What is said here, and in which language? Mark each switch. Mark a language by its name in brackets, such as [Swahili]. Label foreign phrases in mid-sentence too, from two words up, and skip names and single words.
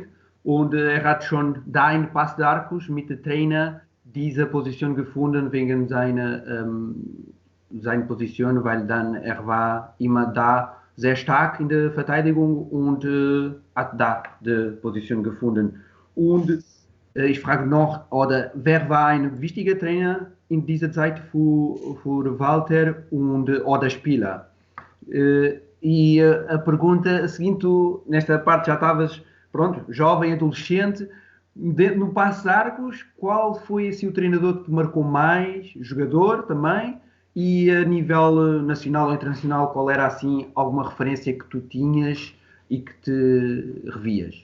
[German] Und er hat schon da in Passo de Arcos mit dem Trainer diese Position gefunden wegen seiner Position, weil dann er war immer da sehr stark in der Verteidigung und hat da die Position gefunden. Und ich frage noch, wer war ein wichtiger Trainer in dieser Zeit für Walter oder Spieler? [Portuguese] E a pergunta seguinte, tu nesta parte já estavas, pronto, jovem, adolescente, no Passo de Arcos, qual foi assim, o treinador que te marcou mais, jogador também, e a nível nacional ou internacional, qual era assim alguma referência que tu tinhas e que te revias?